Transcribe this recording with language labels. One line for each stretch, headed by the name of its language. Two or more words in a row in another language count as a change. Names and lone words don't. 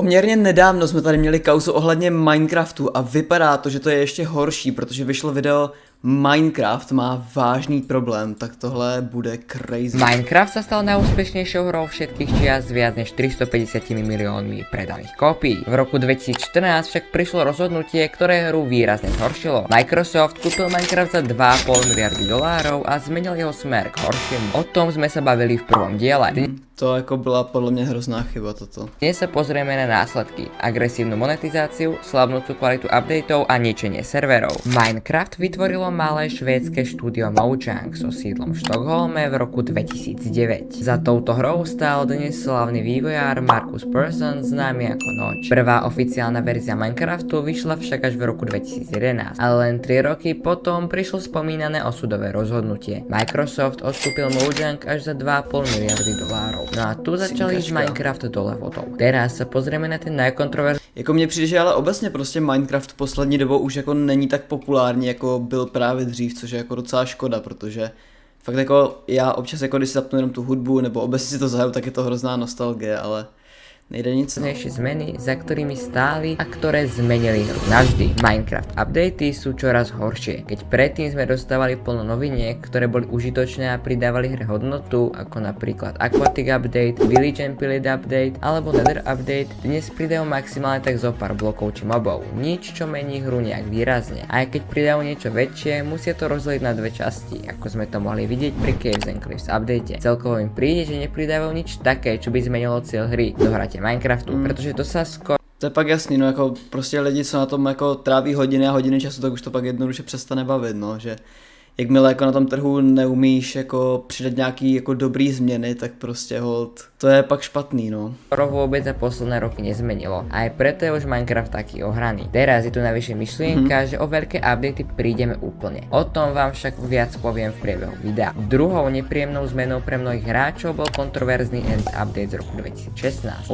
Czech: Poměrně nedávno jsme tady měli kauzu ohledně Minecraftu a vypadá to, že to je ještě horší, protože vyšlo video Minecraft má vážný problém, tak tohle bude crazy.
Slovak: Minecraft sa stal najúspešnejšou hrou všetkých čias s viac než 350 miliónmi predaných kópií. V roku 2014 však prišlo rozhodnutie, ktoré hru výrazne zhoršilo. Microsoft kúpil Minecraft za 2,5 miliardy dolárov a zmenil jeho smer k horšiemu. O tom sme sa bavili v prvom diele.
Czech: To jako byla podle mě hrozná chyba toto.
Slovak: Dnes sa pozrieme na následky, agresívnu monetizáciu, slabnúcu kvalitu updateov a ničenie serverov. Minecraft vytvorilo malé švédske štúdio Mojang so sídlom v Štokholme v roku 2009. Za touto hrou stál dnes slavný vývojár Markus Persson, známy ako Notch. Prvá oficiálna verzia Minecraftu vyšla však až v roku 2011, ale len 3 roky potom prišlo spomínané osudové rozhodnutie. Microsoft odkúpil Mojang až za 2,5 miliardy dolárov. No a tu začal ísť Minecraft dole vodou. Teraz sa pozrieme na ten najkontroverznější.
Czech: Jako mně přijde, že ale obecně prostě Minecraft v poslední dobou už jako není tak populární, jako byl právě dřív, což je jako docela škoda, protože fakt jako já občas jako když si zapnu jenom tu hudbu nebo obecně si to zahraju, tak je to hrozná nostalgie, ale nejde nic.
Slovak: Zmeny, za ktorými stáli a ktoré zmenili hru navždy. Minecraft updaty sú čoraz horšie. Keď predtým sme dostávali plno noviniek, ktoré boli užitočné a pridávali hre hodnotu, ako napríklad Aquatic Update, Village and Pillage Update alebo Nether Update, dnes pridajú maximálne tak zo pár blokov či mobov. Nič, čo mení hru nejak výrazne. A aj keď pridajú niečo väčšie, musia to rozdeliť na dve časti, ako sme to mohli vidieť pri Caves and Cliffs update. Celkovo im príde, že nepridávajú nič také, čo by zmenilo cieľ hry. Dohráte Minecraftu, protože to sa skoro...
Czech: To je pak jasný, no jako prostě lidi, co na tom jako tráví hodiny a hodiny času, tak už to pak jednoduše přestane bavit, no, že jakmile jako na tom trhu neumíš jako přidat nějaký jako dobrý změny, tak prostě hold, to je pak špatný, no.
Slovak: Vôbec za posledné roky nezmenilo. A aj preto je už Minecraft taký ohraný. Teraz je tu navyše myšlienka, že o veľké updaty prídeme úplne. O tom vám však viac poviem v priebehu videa. Druhou nepríjemnou zmenou pre mnohých hráčov bol kontroverzný End update z roku 2016.